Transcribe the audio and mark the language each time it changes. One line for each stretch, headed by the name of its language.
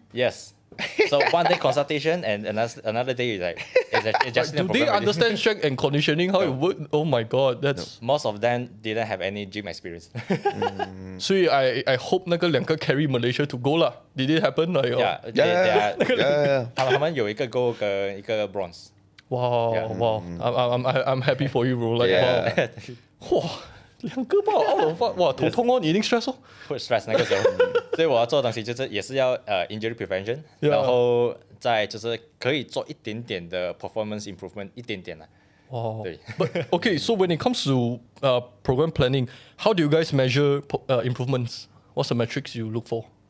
English: Yes. So one day consultation and another day is like it's just Do they understand strength and conditioning how it works? Oh my god, that's. Most of them didn't have any gym experience.
Chinese: 所以
English: I hope
Chinese: 那个2个
English: carry Malaysia to go 啦。 Did it happen? Like, Yeah, Yeah.
Chinese: 他们有一个 gold 跟一个 bronze。
English: Wow, Yeah. wow. I'm happy for you, bro. Like, Yeah. wow.
Chinese: 哇，2个吧，
English: out of what？
Chinese: 哇，头痛哦，你一定 stress 哦。会 stress 那个时候，所以我要做的东西就是也是要injury prevention，
English: Yeah.
Chinese: 然后再就是可以做一点点的 performance improvement， 一点点啦。
English: Wow.
Chinese: 对。
English: But okay, so when it comes to program planning, how do you guys measure improvements? What's the metrics you look for?